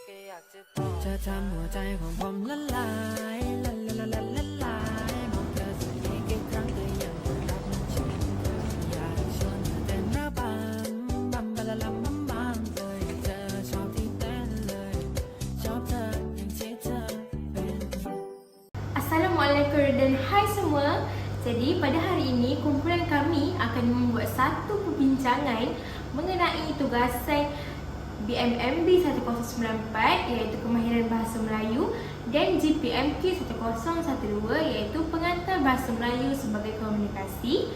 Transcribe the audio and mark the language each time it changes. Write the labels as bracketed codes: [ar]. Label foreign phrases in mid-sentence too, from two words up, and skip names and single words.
[th] จะทำหัวใจของผมละลายละลายละลายละลายมองเธอสักกี่ครั้งก็ยังไม่รับมันชื่นอยากชวนเธอเต้นระบำบัมบะละลัมบัมบัมเลยเธอชอบที่เต้นเลยชอบเธออย่างที่เธอเป็น [ms] Assalamualaikum dan hai semua. Jadi pada hari ini kumpulan kami akan membuat satu perbincangan mengenai tugasan BMMB 1094 iaitu Kemahiran Bahasa Melayu dan GPMK 1012 iaitu Pengantar Bahasa Melayu sebagai Komunikasi.